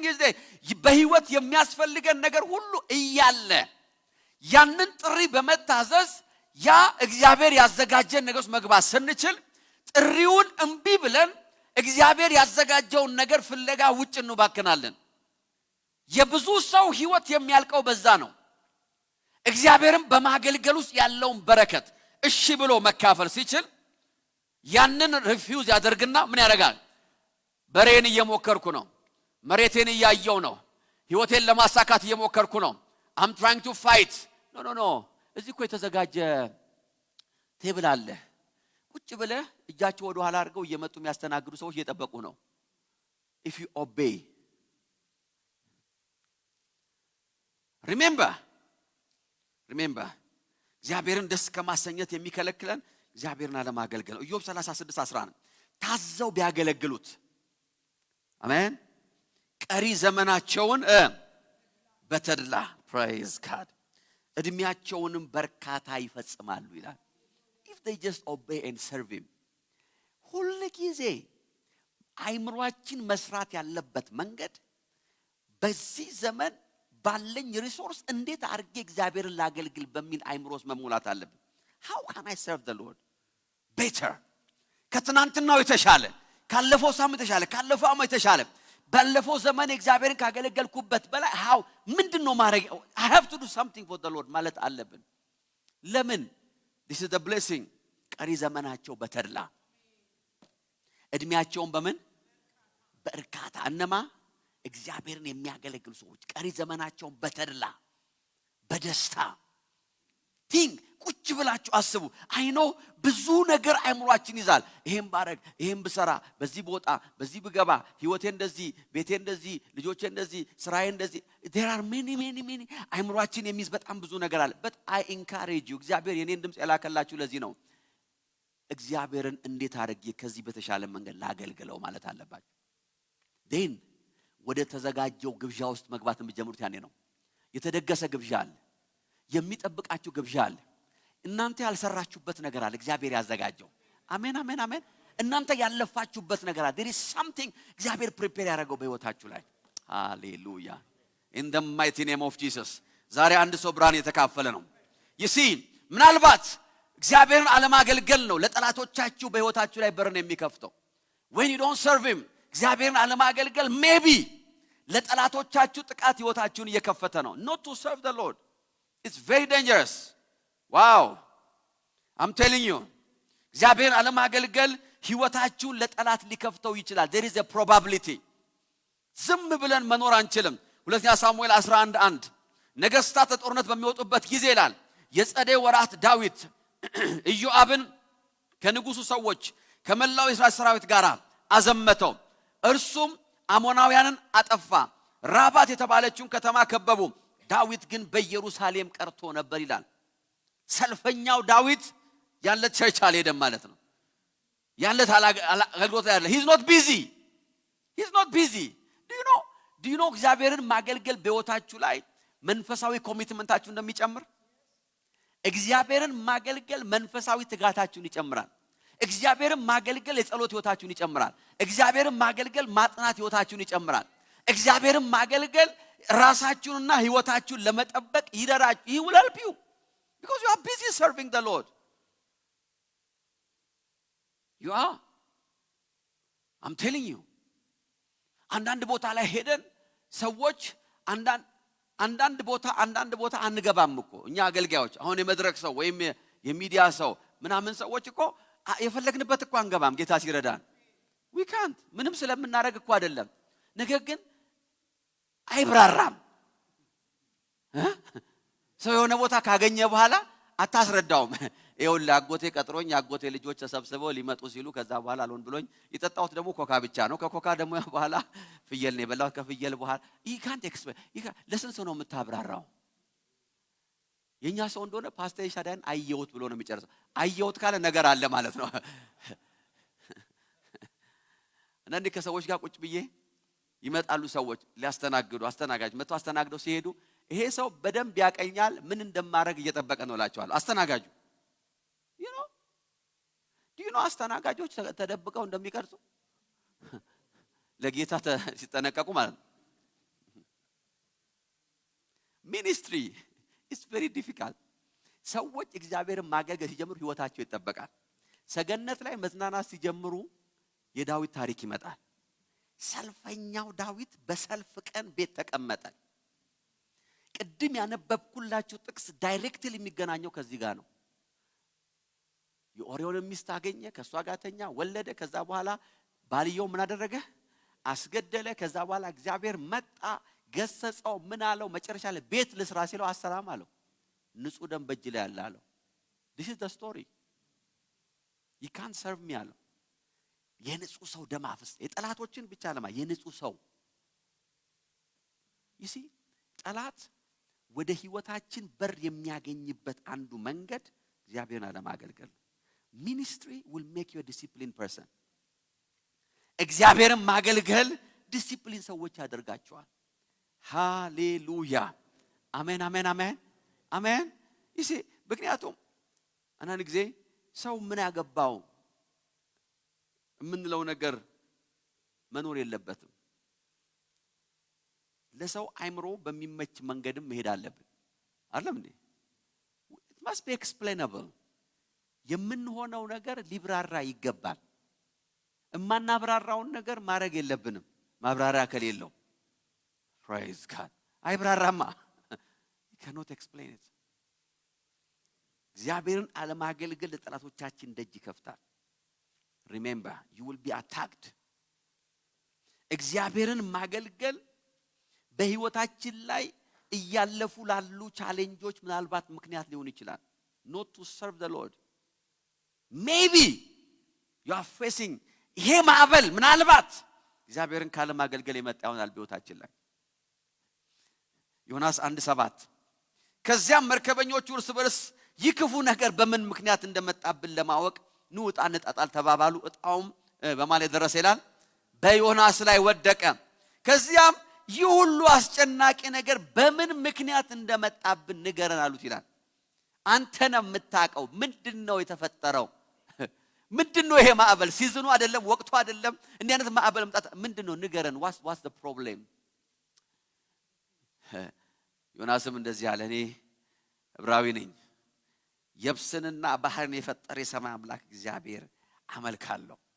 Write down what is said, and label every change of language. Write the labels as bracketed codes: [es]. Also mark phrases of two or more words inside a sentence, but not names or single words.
[en] is there። [am] በህይወት የሚያስፈልገን ነገር ሁሉ እያለ ያንን ጥሪ በመታዘዝ ያ እግዚአብሔር ያዘጋጀን ነገር ውስጥ መግባት ስንችል ጥሪውን እምቢ ብለን እግዚአብሔር ያዘጋጀውን ነገር ፍለጋ ውጭ እንባክናለን። የብዙ ሰው ህይወት የሚያልቀው በዛ ነው። እግዚአብሔርን በማገልገል ውስጥ ያለውን በረከት እሺ ብሎ መካፈል ሲችል ያንን ሪፊውዝ ያደርግና ምን ያደርጋል? በሬን እየሞከርኩ ነው፣ መሬቴን እያየው ነው፣ ህይወቴን ለማሳካት እየሞከርኩ ነው፣ [en] I'm trying to fight. [am] No. እዚህ እኮ የተዘጋጀ ቴብል አለ። ቁጭ ብለህ እጃቸው ወደ ኋላ አድርገው እየመጡ የሚያስተናግዱ ሰዎች እየጠበቁ ነው። [en] If you obey. [am] Remember. እግዚአብሔርን ደስ ከማሰኘት የሚከለክለን እግዚአብሔርን አለማገልገል ነው። ኢዮብ 36:11 ታዘው ቢያገለግሉት አሜን ቀሪ ዘመናቸውን በተድላ [en] praise God [am] እድሜያቸውንም በርካታ ይፈጽማሉ ይላል። [en] if they just obey and serve him [am] ሁሉ ጊዜ አይምሮአችን መስራት ያለበት መንገድ በዚህ ዘመን ባለኝ ሪሶርስ እንዴት አርጌ እግዚአብሔርን ላገልግል በሚል አይምሮስ መሞላት አለብን። [en] how can I serve the Lord better [am] ከትናንትናው የተሻለ ካለፈው ሳምንት የተሻለ ካለፈው ዓመት የተሻለ ባለፈው ዘመን እግዚአብሔርን ካገለገልኩበት በላይ how ምንድነው ማድረግ [en] I have to do something for the Lord [am] ማለት አለብን። ለምን [en] this is the blessing [am] ቀሪ ዘመናቸው በተድላ እድሜያቸውን በምን በርካታ እነማ እግዚአብሔርን የሚያገለግሉ ሰዎች ቀሪ ዘመናቸውን በተድላ በደስታ ቲንግ ቁጭ ብላችሁ አስቡ። አይኖ ብዙ ነገር አይምሮአችን ይዛል። ይሄን ባረግ ይሄን ብሰራ በዚህ ቦታ በዚህ ብገባ ህይወቴ እንደዚህ ቤቴ እንደዚህ ልጆቼ እንደዚህ ስራዬ እንደዚህ [en] there are many [am] አይምሮአችን የሚይዝ በጣም ብዙ ነገር አለ። [en] but I encourage you [am] እግዚአብሔር የኔን ድምጽ ያላከላችሁ ለዚህ ነው። እግዚአብሔርን እንዴት አድርጌ ከዚህ በተሻለ መንገድ ላገልግለው ማለት አለባችሁ። then ወደ ተዘጋጀው ግብዣ ውስጥ መግባት የምትጀምሩት ያኔ ነው። የተደገሰ ግብዣ አለ፣ የሚጠብቃችሁ ግብዣ አለ። እናንተ ያልሰራችሁበት ነገር አለ እግዚአብሔር ያዘጋጀው። አሜን። እናንተ ያለፋችሁበት ነገር አለ። [en] there is something [am] እግዚአብሔር ፕሪፔር ያደረገው በህይወታችሁ ላይ። ሃሌሉያ [en] in the mighty name of Jesus። [am] ዛሬ አንድ ሰው ብርሃን የተካፈለ ነው። [en] you see [am] ምናልባት እግዚአብሔርን አለማገልገል ነው ለጠላቶቻችሁ በህይወታችሁ ላይ በርን የሚከፍተው። [en] when you don't serve him [am] እግዚአብሔርን አለማገልገል maybe ለጠላቶቻችሁ ጥቃት ህይወታችሁን እየከፈተ ነው። [en] not to serve the Lord it's very dangerous. wow I'm telling you [am] እግዚአብሔርን አለማገልገል ህይወታችሁን ለጠላት ሊከፍተው ይችላል። [en] there is a probability። [am] ዝም ብለን መኖር አንችልም። ሁለተኛ ሳሙኤል 11:1 ነገስታት ጦርነት በሚወጡበት ጊዜ ይላል የጸደይ ወራት ዳዊት ኢዮአብን ከንጉሱ ሰዎች ከመላው እስራኤል ሰራዊት ጋር አዘመተው። እርሱም አሞናውያንን አጠፋ፣ ራባት የተባለችውን ከተማ ከበቡ። ዳዊት ግን በኢየሩሳሌም ቀርቶ ነበር ይላል። ሰልፈኛው ዳዊት ያለ ቸርች አልሄደም ማለት ነው። ያለ አገልግሎት ያለ [en] he's not busy do you know [am] እግዚአብሔርን ማገልገል በህይወታችሁ ላይ መንፈሳዊ ኮሚትመንታችሁ እንደሚጨምር። እግዚአብሔርን ማገልገል መንፈሳዊ ትጋታችሁን ይጨምራል። እግዚአብሔርን ማገልገል የጸሎት ህይወታችሁን ይጨምራል። እግዚአብሔርን ማገልገል ማጥናት ህይወታችሁን ይጨምራል። እግዚአብሔርን ማገልገል ራሳችሁንና ህይወታችሁን ለመጠበቅ ይደራችሁ። [en] he will help you because you are busy serving the Lord. you are I'm telling you [am] አንዳንድ ቦታ ላይ ሄደን ሰዎች አንዳንድ ቦታ አንገባም እኮ እኛ አገልጋዮች። አሁን የመድረክ ሰው ወይም የሚዲያ ሰው ምናምን ሰዎች እኮ የፈለግንበት እኮ አንገባም ጌታ ሲረዳን። [en] we can't [am] ምንም ስለምናረግ እኮ አይደለም። ነገር ግን አይብራራም። ሰው የሆነ ቦታ ካገኘ በኋላ አታስረዳውም። ይኸውልህ አጎቴ ቀጥሮኝ አጎቴ ልጆች ተሰብስበው ሊመጡ ሲሉ ከዛ በኋላ አልሆን ብሎኝ የጠጣሁት ደግሞ ኮካ ብቻ ነው። ከኮካ ደግሞ በኋላ ፍየል ነው የበላሁት። ከፍየል በኋላ [en] you can't explain [am] ለስንት ሰው ነው የምታብራራው? የኛ ሰው እንደሆነ ፓስተር ኤልሻዳይን አየሁት ብሎ ነው የሚጨርሰው። አየሁት ካለ ነገር አለ ማለት ነው። አንዳንዴ ከሰዎች ጋር ቁጭ ብዬ ይመጣሉ ሰዎች ሊያስተናግዱ አስተናጋጅ መጥቶ አስተናግደው ሲሄዱ ይሄ ሰው በደንብ ያቀኛል ምን እንደማረግ እየጠበቀ ነው እላቸዋለሁ። አስተናጋጁ ዲኖ አስተናጋጆች ተደብቀው እንደሚቀርጹ ለጌታ ሲጠነቀቁ ማለት ነው። ሚኒስትሪ [en] is very difficult። [am] ሰዎች እግዚአብሔርን ማገልገል ሲጀምሩ ህይወታቸው ይጠበቃል። ሰገነት ላይ መዝናናት ሲጀምሩ የዳዊት ታሪክ ይመጣል። ሰልፈኛው ዳዊት በሰልፍ ቀን ቤት ተቀመጠ። ቅድም ያነበብኩላችሁ ጥቅስ ዳይሬክትሊ የሚገናኘው ከዚህ ጋር ነው። የኦሪዮን ሚስት አገኘ፣ ከሷ ጋር ተኛ፣ ወለደ። ከዛ በኋላ ባልየው ምን አደረገ? አስገደለ። ከዛ በኋላ እግዚአብሔር መጣ፣ ገሰጸው። ምን አለው? መጨረሻ ላይ ቤት ልስራ ሲለው አሰራም አለው። ንጹህ ደም በእጅ ላይ ያለ አለው። [en] this is the story you can't serve me [am] አለው። የንጹህ ሰው ደም አፍስ የጠላቶችን ብቻ ለማ የንጹህ ሰው [en] you see [am] ጠላት ወደ ህይወታችን በር የሚያገኝበት አንዱ መንገድ እግዚአብሔርን አለማገልገል። [en] ministry will make you a disciplined person። [am] እግዚአብሔርን ማገልገል ዲሲፕሊን ሰዎች ያደርጋቸዋል። ሃሌሉያ አሜን አሜን አሜን አሜን። ይሄ ምክንያቱም አንዳንድ ጊዜ ሰው ምን ያገባው የምንለው ነገር መኖር የለበትም። ለሰው አይምሮ በሚመች መንገድም መሄድ አለብን አይደለም እንዴ? [en] it must be explainable። [am] የምንሆነው ነገር ሊብራራ ይገባል። እማናብራራውን ነገር ማድረግ የለብንም ማብራሪያ ከሌለው። praise God አይብራራማ [en] you cannot explain it። [am] እግዚአብሔርን አለማገልገል ለጠላቶቻችን ደጅ ይከፍታል። [en] remember you will be attacked። [am] እግዚአብሔርን ማገልገል በህይወታችን ላይ እያለፉ ላሉ ቻሌንጆች ምናልባት ምክንያት ሊሆን ይችላል። [en] not to serve the Lord maybe you are facing [am] ይሄ ማዕበል ምናልባት እግዚአብሔርን ካለማገልገል የመጣ ይሆናል በህይወታችን ላይ። ዮናስ 1:7 ከዚያም መርከበኞቹ እርስ በርስ ይህ ክፉ ነገር በምን ምክንያት እንደመጣብን ለማወቅ ኑ ዕጣ እንጣጣል ተባባሉ። ዕጣውም በማለት ደረሰ ይላል በዮናስ ላይ ወደቀ። ከዚያም ይህ ሁሉ አስጨናቂ ነገር በምን ምክንያት እንደመጣብን ንገረን አሉት ይላል። አንተ ነህ የምታውቀው ምንድነው የተፈጠረው? ምንድነው ይሄ ማዕበል? ሲዝኑ አይደለም ወቅቱ አይደለም እንዲህ አይነት ማዕበል መጣ ምንድነው? ንገረን [en] what's the problem? [am] ዮናስም እንደዚህ አለ እኔ ዕብራዊ ነኝ የብስንና ባህርን የፈጠረ የሰማይ አምላክ እግዚአብሔር አመልካለሁ።